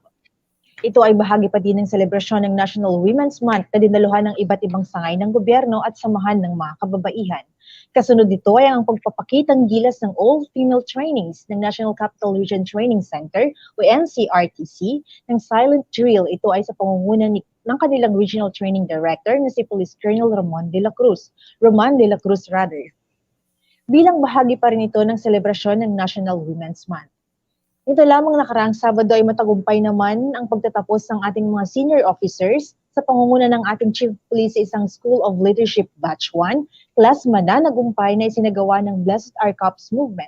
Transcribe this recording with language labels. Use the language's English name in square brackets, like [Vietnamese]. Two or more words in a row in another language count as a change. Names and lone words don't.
[Filipino] Ito ay bahagi pa din ng selebrasyon ng National Women's Month na dinaluhan ng iba't ibang sangay ng gobyerno at samahan ng mga kababaihan. Kasunod dito ay ang pagpapakitang gilas ng [English] all-female trainings [Filipino] ng National Capital Region Training Center o NCRTC ng Silent Drill. Ito ay sa pangunguna ng kanilang [English] Regional Training Director [Filipino] na si [English] Police Colonel [Filipino] Roman de la Cruz. Bilang bahagi pa rin ito ng selebrasyon ng National Women's Month. Ito lamang nakaraang Sabado ay matagumpay naman ang pagtatapos ng ating mga [English] senior officers [Filipino] sa pangunguna ng ating [English] Chief of Police [Filipino] sa isang School of Leadership Batch 1, klasma na nagumpay na isinagawa ng Blessed Our Cups Movement.